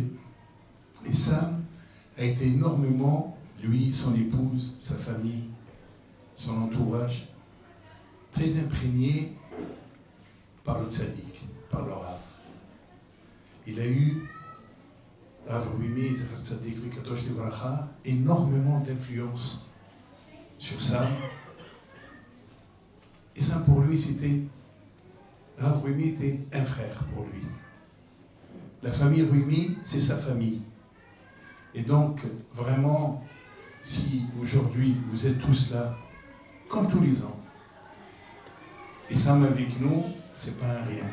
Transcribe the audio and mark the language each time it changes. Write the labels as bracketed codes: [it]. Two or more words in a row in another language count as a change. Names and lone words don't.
[fr] Et Sam a été énormément, lui, son épouse, sa famille, son entourage, très imprégné par le tzaddik, par le Rav. Il a eu, Rav Rumi, [he] צדיק וקדוש לברכה, [fr] énormément d'influence sur Sam. Et ça, pour lui, c'était... Rav Rumi était un frère pour lui. La famille Rumi, c'est sa famille. Et donc, vraiment, si aujourd'hui vous êtes tous là, comme tous les ans, et Sam avec nous, c'est pas un rien.